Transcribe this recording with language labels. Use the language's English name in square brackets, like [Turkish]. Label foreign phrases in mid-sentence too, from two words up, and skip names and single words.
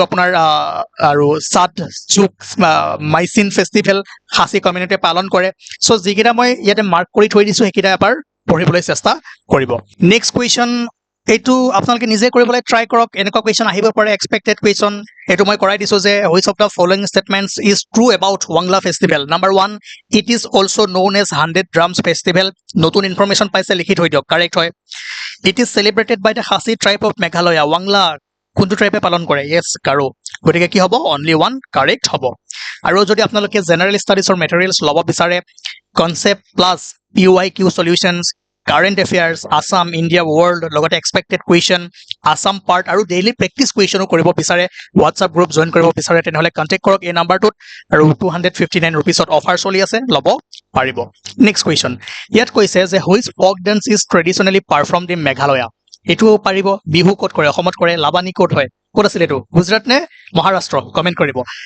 [Assamese] আপোনাৰ আৰু সাদ চুক মাইচিন ফেষ্টিভেল খাচী কমিউনিটিয়ে পালন কৰে সো যিকেইটা মই ইয়াতে মাৰ্ক কৰি থৈ দিছো সেইকেইটা এবাৰ পঢ়িবলৈ চেষ্টা কৰিব [English] next question [Assamese] এইটো আপোনালোকে নিজে কৰিবলৈ ট্ৰাই কৰক এনেকুৱা কুৱেশ্যন আহিব পাৰে [English] expected question [Assamese] এইটো মই কৰাই দিছো যে [English] Which of the following statements is true about Wangala festival number 1 it is also known as 100 drums festival [Assamese] নতুন ইনফৰমেশ্যন পাইছে লিখি থৈ দিয়ক কাৰেক্ট হয় [English] It is celebrated by the Khasi tribe of Meghalaya [Assamese] ৱাংলা কোনটো ট্ৰাইবে পালন কৰে ইয়েছ গাৰো গতিকে কি হ'ব অনলি 1 কাৰেক্ট হ'ব আৰু যদি আপোনালোকে [English] general studiesৰ materials [Assamese] ল'ব বিচাৰে [English] concept plus PYQ solutions current affairs Assam India world [Assamese] লগতে [English] expected question Assam part [Assamese] আৰু [English] daily practice questionও [Assamese] কৰিব বিচাৰে [English] WhatsApp group [Assamese] জয়েন কৰিব বিচাৰে তেনেহলে কন্টেক্ট কৰক এই নাম্বাৰটোত আৰু 259 ৰুপিছত অফাৰ চলি আছে ল'ব পাৰিব [English] next question [Assamese] ইয়াত কৈছে যে [English] which folk dance is traditionally performed in Meghalaya [Assamese] এটো পাৰিব বিহু ক'ত কৰে অসমত কৰে লাবানী ক'ত হয় ক'ত আছিল এটো গুজৰাট নে মহাৰাষ্ট্ৰ কমেন্ট কৰিব